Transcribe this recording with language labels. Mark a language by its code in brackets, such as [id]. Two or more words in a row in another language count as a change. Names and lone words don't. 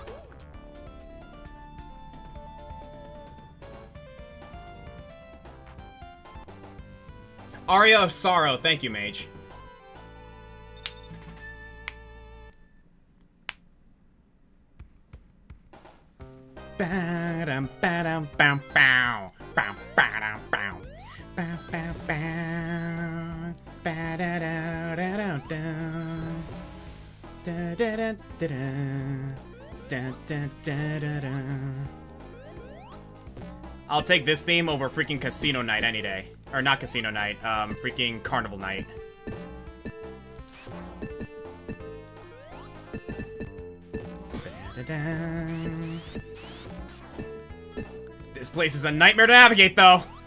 [en] Aria of Sorrow, thank you, Mage. Ba-dum, ba-dum, bow, bow. Bow, ba-dum, bow. Bow, bow, bow. Ba-da-da-da-da-da. Da-da-da-da-da. Da-da-da-da-da. I'll take this theme over freaking Casino Night any day. Or not Casino Night, freaking Carnival Night. This place is a nightmare to navigate, though.